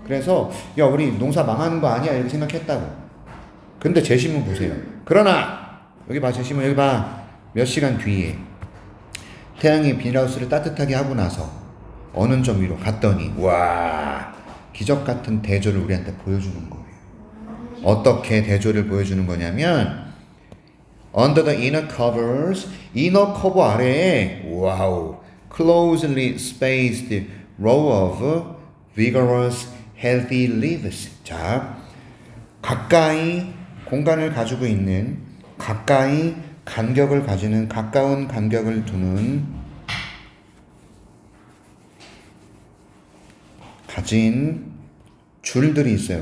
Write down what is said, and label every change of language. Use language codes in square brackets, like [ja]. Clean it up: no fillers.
[ko] 그래서 야, 우리 농사 망하는 거 아니야? 이렇게 생각했다고. 근데 제 신문 보세요. 그러나 여기 봐, 제 신문 여기 봐. 몇 시간 뒤에 태양이 비닐하우스를 따뜻하게 하고 나서 어느 점 위로 갔더니 와, 기적 같은 대조를 우리한테 보여주는 거예요. 어떻게 대조를 보여주는 거냐면 [en] under the inner covers, [ko] 이너 커버 아래에 와우, [en] closely spaced row of vigorous healthy leaves. [ko] 자, 가까이 공간을 가지고 있는, 가까이 간격을 가지는, 가까운 간격을 두는 가진 줄들이 있어요.